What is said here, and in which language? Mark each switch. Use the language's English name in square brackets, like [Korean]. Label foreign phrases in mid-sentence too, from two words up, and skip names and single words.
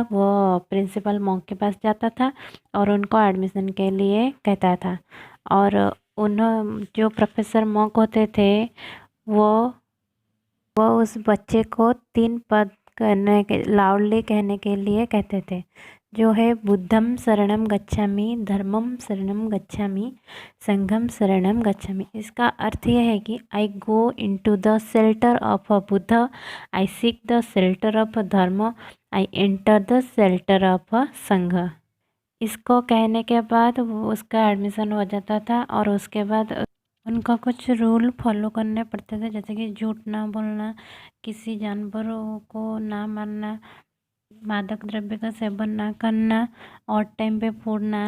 [Hindi] वो [English] principal monk [Hindi] के पास जाता था और उनको एडमिशन के लिए कहता था। और जो [English] professor monk [Hindi] होते थे वो उस बच्चे को 3 पद करने के लाउडली कहने के लिए कहते थे, जो है [Pali] बुद्धम शरणम गच्छामि, धर्मम शरणम गच्छामि, [Hindi] संघम शरणम गच्छामि। इसका अर्थ यह है कि [English] I go into the shelter of a Buddha, I seek the shelter of a Dharma, I enter the shelter of a Sangha. [Hindi] इसको कहने के बाद उसका एडमिशन हो जाता था और उसके बाद उनका कुछ [English] rule follow [Hindi] करने पड़ते थे, जैसे कि झूठ ना बोलना, किसी जानवरों को ना मारना, मादक द्रव्य का सेवन ना करना और टाइम पे फूड ना